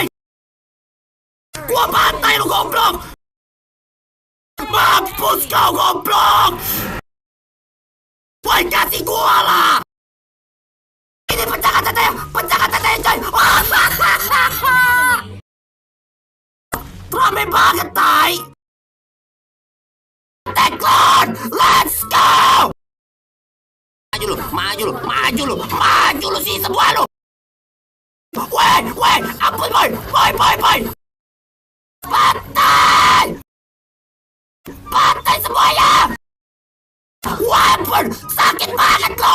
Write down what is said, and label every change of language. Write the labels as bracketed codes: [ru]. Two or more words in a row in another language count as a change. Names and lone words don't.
[id] Gua bantai lu goblok. Mampus kau goblok. Boy, kasih gua lah. Ini pecahkan teteh coy. Rame banget, tai. [en] Teklon, let's go. [id] Maju lu sih semua lu. Weh, ampun boy. Pantai semuanya. Wah, ampun, sakit banget loh.